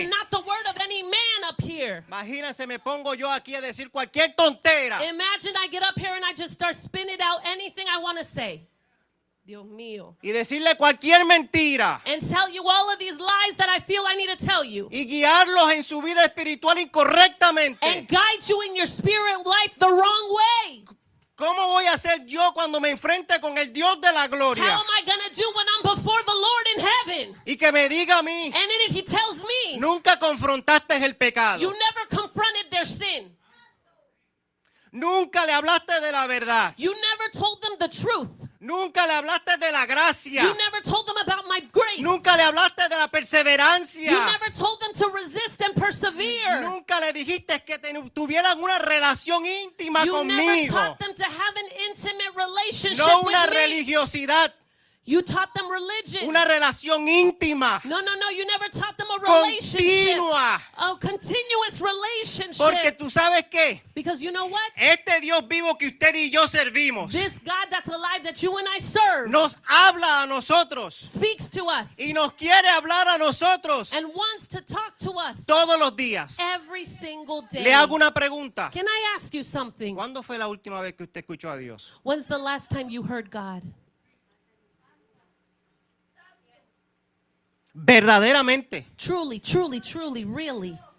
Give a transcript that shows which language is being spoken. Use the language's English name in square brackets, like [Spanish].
[English] and not the word of any man up here. [Spanish] Imagínense, me pongo yo aquí a decir cualquier tontera. [English] Imagine I get up here and I just start spinning out anything I want to say. [Spanish] Dios mío. Y decirle cualquier mentira. [English] And tell you all of these lies that I feel I need to tell you. [Spanish] Y guiarlos en su vida espiritual incorrectamente. [English] And guide you in your spirit life the wrong way. [Spanish] ¿Cómo voy a hacer yo cuando me enfrente con el Dios de la [English] How [Spanish] gloria? [English] am I going to do when I'm before the Lord in heaven? [Spanish] Y que me diga a mí, [English] And then if he tells me, [Spanish] nunca confrontaste el pecado. [English] you never confronted their sin. [Spanish] Nunca le hablaste de la verdad. [English] You never told them the truth. [Spanish] Nunca le hablaste de la gracia. [English] You never told them about my grace. [Spanish] Nunca le hablaste de la perseverancia. [English] You never told them to resist and persevere. [Spanish] Nunca le dijiste que tuvieran una relación íntima [English] You never [Spanish] conmigo. [English] taught them to have an intimate relationship [Spanish] No una [English] with me. [Spanish] religiosidad, [English] You taught them religion. [Spanish] una relación íntima, [English] No, you never taught them a relationship. [Spanish] continua. [English] A continuous relationship. [Spanish] Porque tú sabes qué, [English] Because you know what? [Spanish] este Dios vivo que usted y yo servimos [English] This God that's alive that you and I serve [Spanish] nos habla a nosotros [English] speaks to us [Spanish] y nos quiere hablar a nosotros [English] and wants to talk to us [Spanish] todos los días. [English] every single day. [Spanish] Le hago una pregunta. [English] Can I ask you something? [Spanish] ¿Cuándo fue la última vez que usted escuchó a Dios? [English] When's the last time you heard God? [Spanish] Verdaderamente. [English] Truly, truly, truly, really.